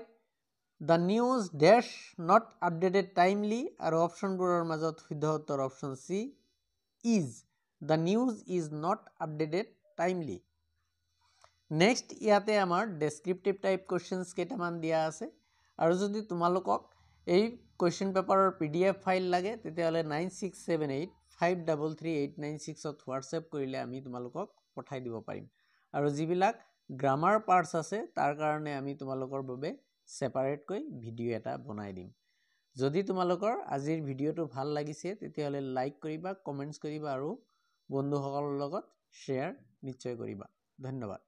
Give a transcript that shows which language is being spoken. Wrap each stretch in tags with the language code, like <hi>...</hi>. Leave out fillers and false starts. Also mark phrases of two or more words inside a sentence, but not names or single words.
<en>The news dash not updated timely.</en> <as>আৰু option বোৰৰ মাজত শুদ্ধ উত্তৰ option C. Is.</as> <en>The news is not updated timely.</en> <as>Next ইয়াত আমাৰ</as> <en>descriptive type questions</en> <as>কেইটামান দিয়া আছে আৰু যদি তোমালোকক এই</as> <en>question paper PDF file</en> <as>লাগে তেতিয়াহ'লে 9678 533896 ত WhatsApp কৰিলে আমি তোমালোকক পঠাই দিব পাৰিম আৰু যিবিলাক</as> <en>grammar parts</en> <as>আছে তাৰ কাৰণে আমি তোমালোকৰ বাবে separate কৈ video এটা বনাই দিম. যদি তোমালোকৰ আজিৰ video টো ভাল লাগিছে তেতিয়াহ'লে like কৰিবা, comments কৰিবা আৰু বন্ধুসকলৰ লগত শ্বেয়াৰ নিশ্চয় কৰিবা। ধন্যবাদ।</as>